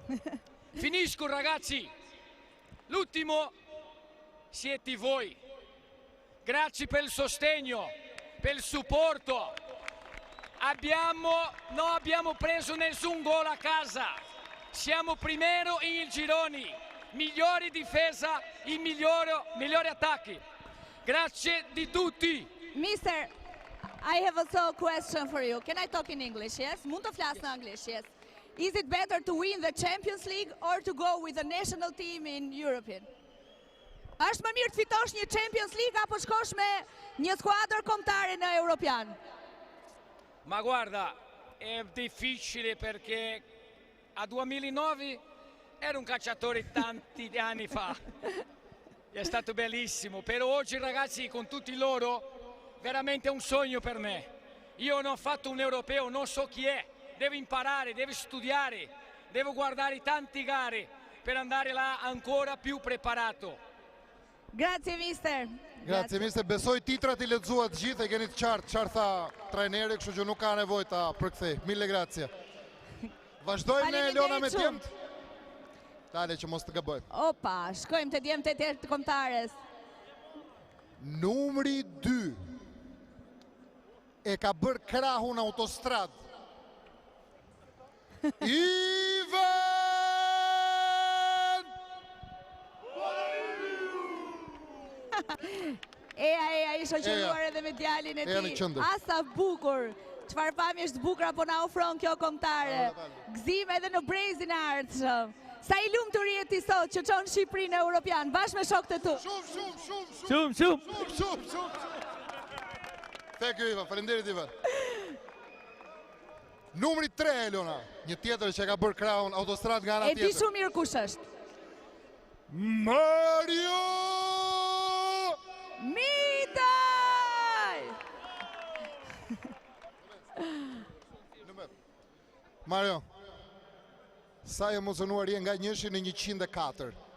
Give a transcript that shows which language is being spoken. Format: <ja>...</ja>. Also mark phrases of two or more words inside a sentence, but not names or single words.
<it>Finisco ragazzi, l'ultimo siete voi, grazie per il sostegno, per il supporto, non abbiamo preso nessun gol a casa, siamo primero in il gironi, migliori difesa, i migliori attacchi. Grazie di tutti. Mister,</it> <en>I have also a question for you. Can I talk in English? Yes?</en> <sq>Mund të flas në anglisht,</sq> <en>yes. Is it better to win the Champions League or to go with the national team in European?</en> <sq>Është më mirë të fitosh një Champions League apo shkosh me një skuadër kombëtare në European?</sq> <it>Ma guarda, è difficile perché a 2009 ero un calciatore tanti anni fa. È stato bellissimo, però oggi ragazzi con tutti loro veramente è un sogno per me. Io non ho fatto un europeo, non so chi è, devo imparare, devo studiare, devo guardare tanti gare per andare là ancora più preparato. Grazie mister. Grazie mister,</it> <sq>besoj titrat I lexuat gjithë e keni të qartë çfarë tha trajneri, kështu që nuk ka nevojë ta përkthej.</sq> <it>Mille grazie.</it> <sq>Vazhdojmë me Elona me djemt. Dale që mos të gaboj. Opa, shkojmë te djemt e tjerë të kombëtares. Numri 2 e ka bërë krahun autostrad. Ivan! Eja, I shoqëruar edhe me djalin e tij. Asa bukur. Çfarë pamjesh të bukura po na ofron kjo kombëtare. Gëzim edhe në brezin e ardhshëm. Sa I lumtur je ti sot që çon Shqipërinë në Europian bashkë me shokët e tu. Shumë.</sq> <en>Thank you Ivan,</en> <sq>faleminderit Ivan. Numri 3 Elona, një tjetër që ka bërë krahun autostrad nga ana tjetër. E di shumë mirë kush është. Mario Mitaj! Mario, sa emocionuar je nga 1 në 104?</sq>